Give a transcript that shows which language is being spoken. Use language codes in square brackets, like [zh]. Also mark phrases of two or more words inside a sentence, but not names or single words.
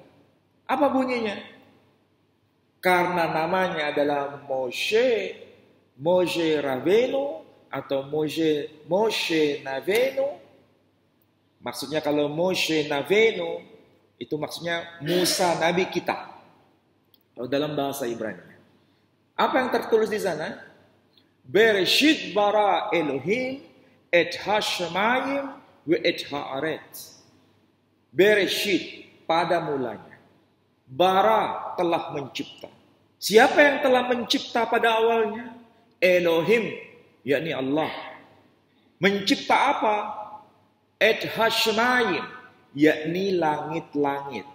[id] Apa bunyinya? Karena namanya adalah Moshe Rabbeinu atau Moshe Navenu. Maksudnya kalau Moshe Navenu itu maksudnya Musa Nabi kita. Kalau dalam bahasa Ibrani. Apa yang tertulis di sana? [he] בראשית ברא אלוהים את השמים ו את הארץ. [id] Bereshit, pada mulanya. Bara telah mencipta. Siapa yang telah mencipta pada awalnya? Elohim, yakni Allah. Mencipta apa? [he] את השמים, [id] yakni langit-langit.